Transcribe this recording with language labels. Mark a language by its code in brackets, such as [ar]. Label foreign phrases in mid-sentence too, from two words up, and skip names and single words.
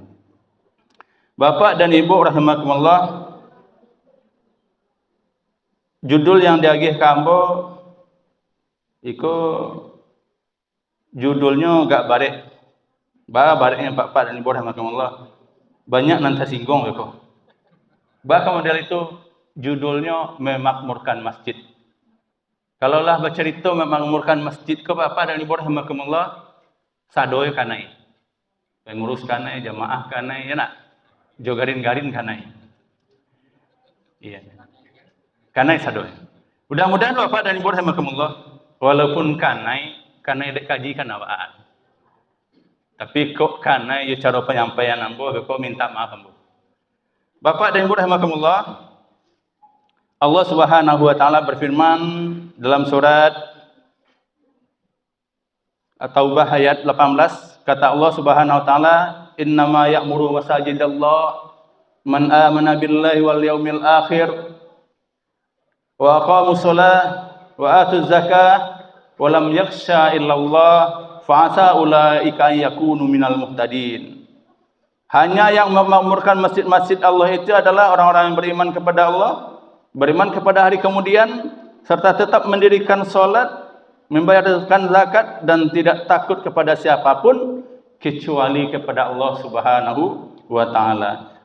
[min] Bapak dan Ibu rahimakumullah, judul yang diagih kambo iku judulnya gak barek. Bareknya Bapak dan Ibu rahimakumullah. Banyak nanti singgung kok. [id] Bahkan model itu judulnya memakmurkan masjid. Kalaulah bercerita memakmurkan masjid ke Bapak dan Ibu rahimakumullah, [min] sadoy kanai. Pengurus kanai, jamaah kanai, ya nak? Jogarin-garin kanai. Iya. Kanai sadoy. Mudah-mudahan Bapak dan Ibu rahimakumullah, walaupun kanai dek kaji kan awak. Tapi kok kanai ya cara penyampaian ambo, kok minta maaf ambo. [id] Bapak dan Ibu rahimakumullah, [ar] الله سبحانه وتعالى [id] berfirman dalam surat At-Taubah ayat 18, kata [ar] الله سبحانه وتعالى, "إنما يعمر مساجد الله من آمن بالله واليوم الآخر وأقام الصلاة وآتى الزكاة ولم يخش إلا الله فعسى أولئك أن يكونوا من المهتدين." [id] Hanya yang memakmurkan masjid-masjid Allah itu adalah orang-orang yang beriman kepada Allah, beriman kepada hari kemudian, serta tetap mendirikan solat, membayarkan zakat, dan tidak takut kepada siapapun kecuali kepada [ar] الله سبحانه وتعالى.